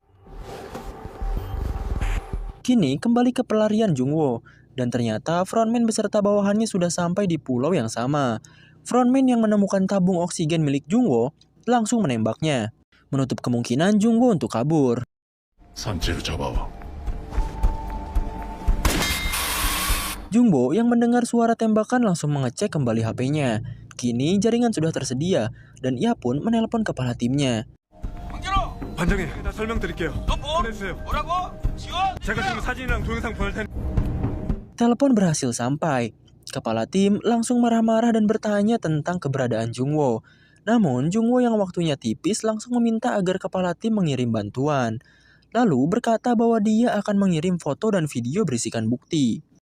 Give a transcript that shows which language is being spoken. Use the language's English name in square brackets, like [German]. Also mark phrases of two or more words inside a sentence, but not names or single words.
[Indonesian] Kini kembali ke pelarian Jungwoo, dan ternyata frontman beserta bawahannya sudah sampai di pulau yang sama. Frontman yang menemukan tabung oksigen milik Jungwoo langsung menembaknya, menutup kemungkinan Jungwoo untuk kabur. [Korean] 산채를 잡아와. [Indonesian] Jungwoo yang mendengar suara tembakan langsung mengecek kembali HP-nya. Kini jaringan sudah tersedia dan ia pun menelpon kepala timnya. [Korean] 반장님, 나 설명드릴게요. 보내주세요. 뭐라고? 지원? 제가 지금 사진이랑 동영상 보낼 테니. [Indonesian] Telepon berhasil sampai. Kepala tim langsung marah-marah dan bertanya tentang keberadaan Jungwoo. Namun Jungwoo yang waktunya tipis langsung meminta agar kepala tim mengirim bantuan. Lalu berkata bahwa dia akan mengirim foto dan video berisikan bukti.